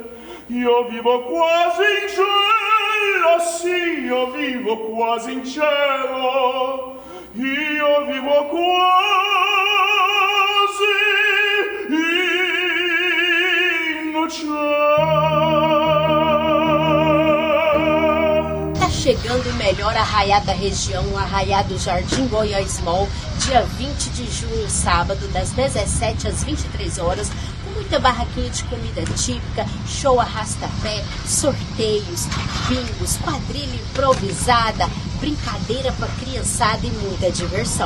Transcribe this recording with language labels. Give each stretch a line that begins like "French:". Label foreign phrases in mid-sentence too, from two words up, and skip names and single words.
Italian: Io vivo quasi in cielo, sì, io vivo quasi in cielo. Io vivo quasi in cielo.
Portuguese: Tá chegando o melhor arraiá da região, o Arraiá do Jardim Goiás Mall, dia 20 de junho, sábado, das 17 às 23 horas, com muita barraquinha de comida típica, show arrasta-pé, sorteios, bingos, quadrilha improvisada, brincadeira pra criançada e muita diversão.